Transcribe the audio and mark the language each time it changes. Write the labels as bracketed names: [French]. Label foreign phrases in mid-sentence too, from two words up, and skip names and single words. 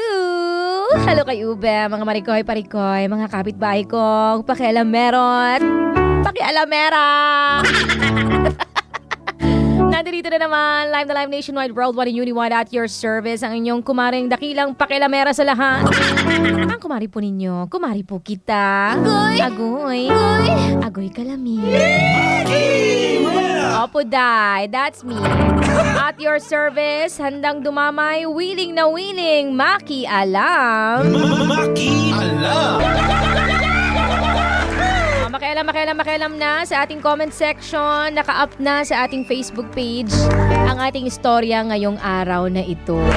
[Filipino] Halo kay Ube, mga marikoy, parikoy, mga kapitbahay kong pakialameron, pakialamera! Nandito na naman, live na live [English] nationwide, worldwide, and uniwide at your service. [Filipino] Ang inyong kumaring dakilang pakialamera sa lahat. Ang kumari po ninyo, kumari po kita. [Cebuano] Agoy! Agoy! Agoy! Agoy kalami. [Filipino] Maki Rena! Opo, [English] Day. That's me. At your service, [Filipino] handang dumamay, willing na willing, makialam. Maki Alam! Makialam na sa ating comment section. Naka-up na sa ating Facebook page ang ating istorya ngayong araw na ito.